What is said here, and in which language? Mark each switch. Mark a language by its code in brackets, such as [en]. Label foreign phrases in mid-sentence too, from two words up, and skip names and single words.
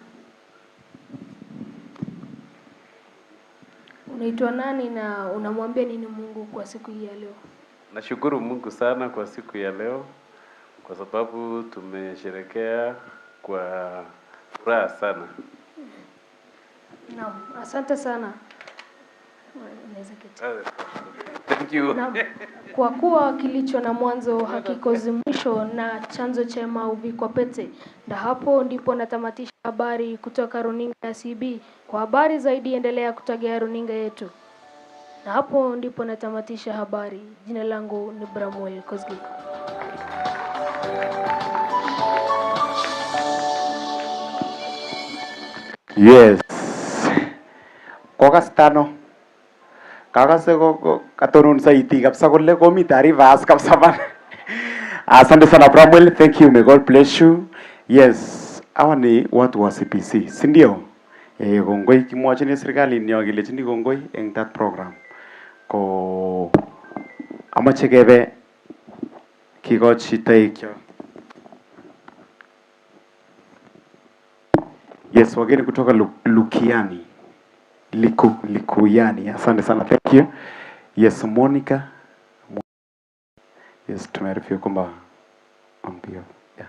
[sw] Unaitwa nani na unamwambia nini Mungu kwa siku hii ya leo? Nashukuru Mungu sana kwa siku ya leo kwa sababu tumesherekea kwa furaha sana. Naam, asante sana. Thank you. Na kwa kuwa kilicho na mwanzo hakikosi mwisho na chanzo chema huvikwa pete, na hapo ndipo natamatisha habari kutoka runinga ya CB. Kwa habari zaidi endelea kutegea runinga yetu. Na hapo ndipo natamatisha habari. Jina langu ni Bramwell Kosgei. [en] Yes. [kln] Kokastano. Kakase ko katonon saiti kabisa kole komi [sw] taarifa kabisa [kln] bana. [sw] Asante sana Bramwell, [en] thank you, may God bless you. Yes, [sw] hawa ni watu wa CPC, si ndio? [kln] Kongoi kimwachini serikali nyo kilechini kongoi eng [en] that program. [kln] Ko amache kebe kikochi taikyo. [sw] Yes, wageni kutoka Lukiani. Likuyani. Asante sana, [en] thank you. Yes, Monica. Yes, [sw] tumearifiwa kwamba ambio. Yeah.